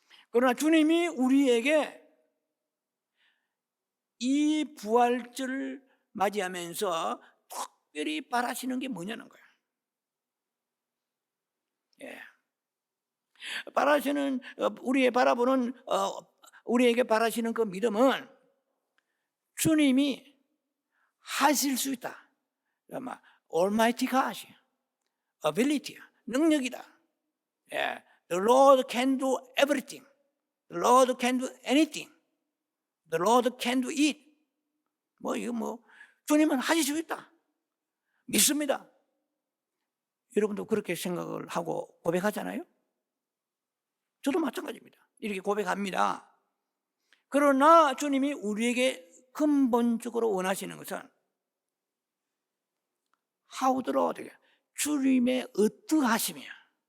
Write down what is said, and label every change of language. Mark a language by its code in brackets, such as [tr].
[ko] 그러나 주님이 우리에게 이 부활절을 맞이하면서 특별히 바라시는 게 뭐냐는 거예요. 예. 바라시는 우리의 바라보는 우리에게 바라시는 그 믿음은 주님이 하실 수 있다. 아마 [en] Almighty God, ability, [ko] 능력이다. 예. [en] The Lord can do everything. The Lord can do anything. The Lord can do it. [ko] 이거 주님은 하실 수 있다. 믿습니다. 여러분도 그렇게 생각을 하고 고백하잖아요. 저도 마찬가지입니다. 이렇게 고백합니다. 그러나 주님이 우리에게 근본적으로 원하시는 것은 [en] How the Lord, [ko] 주님의 어떠하심이야.